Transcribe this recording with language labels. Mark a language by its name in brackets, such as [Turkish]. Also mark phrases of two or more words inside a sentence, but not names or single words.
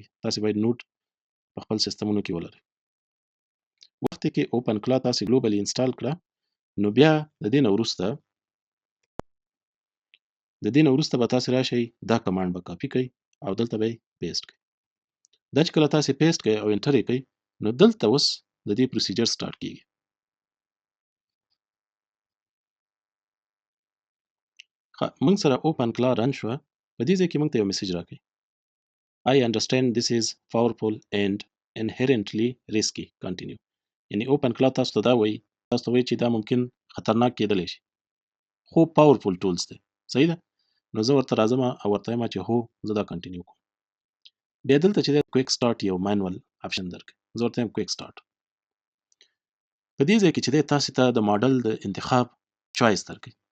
[Pashto] تاسو باید نوډ په خپل سیستمونو کې ولرئ. وخت کې اوپن کلاو تاسو [English] globally install [Pashto] کړه نو بیا د دې نه وروسته به تاسو راشئ دا کمانډ به کاپي کړئ او دلته به یې پیسټ کړئ. دا چې کله تاسو پیسټ کړئ او انټر یې کړئ نو دلته اوس د دې [English] procedure start [Pashto] کیږي. موږ سره اوپن کلاو رن شوه. په دې ځای کې موږ ته یو میسج راکړي [English] I understand this is powerful and inherently risky. Continue. [Pashto] یعنی اوپن کلاو تاسو ته دا وایي چې دا ممکن خطرناک کېدلی شي خو [English] powerful tools [Pashto] دی. صحیح ده. نو زه ورته راځم او ورته وایم چې هو زه دا کنټینیو کوم. بیا دلته چې دی [English] quick start [Pashto] یو [English] manual option [Pashto] درکړي. زه ورته وایم [English] quick start. [Pashto] په دې ځای کې چې دی تاسو ته د ماډل د انتخاب چوایس درکړي.